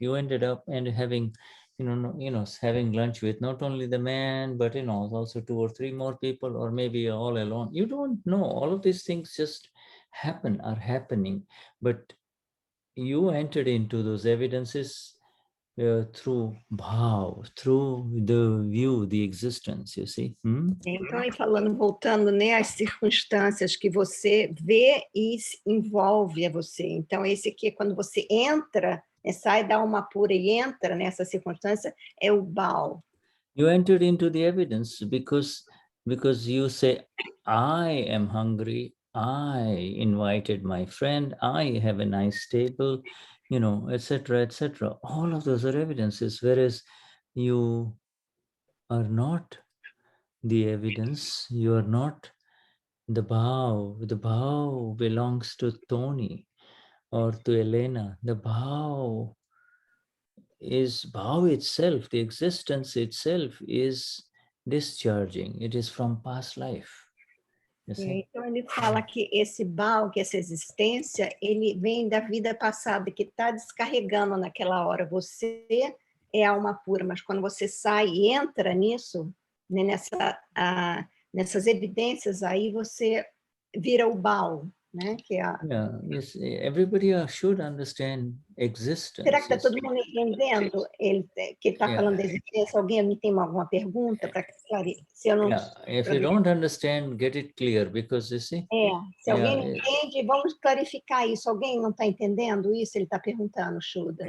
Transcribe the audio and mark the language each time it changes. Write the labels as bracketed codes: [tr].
[en] You ended up having having lunch with not only the man, but also 2 or 3 more people, or maybe all alone. You don't know. All of these things just are happening, but you entered into those evidences through Bhaav, through the view, the existence, you see. [pt] Então, aí falando, voltando, né, às circunstâncias que você vê e envolve a você. Então, esse aqui é quando você entra, né, sai da alma pura e entra nessa circunstância, é o Bhaav. [en] You entered into the evidence because you say, I am hungry, I invited my friend, I have a nice table, etc., etc. All of those are evidences, whereas you are not the evidence, you are not the Bhaav. The Bhaav belongs to Tony. or to Helena, the Bhaav itself, the existence itself is discharging. It is from past life. You see? [pt] Então ele fala que esse Bhaav, que essa existência, ele vem da vida passada, que está descarregando naquela hora. Você é alma pura, mas quando você sai e entra nisso, né, nessas evidências, aí você vira o Bhaav, né? Que é [en] Yeah, yes, everybody should understand existence. [pt] Será que está [en] Yes. [pt] todo mundo entendendo que ele está falando da existência? Alguém tem alguma pergunta para esclarecer? Se eu não... [en] Yeah, if you don't understand, get it clear, because you see. [pt] Se alguém não entende, vamos clarificar isso. Alguém não está entendendo isso? Ele está perguntando, Shuddha.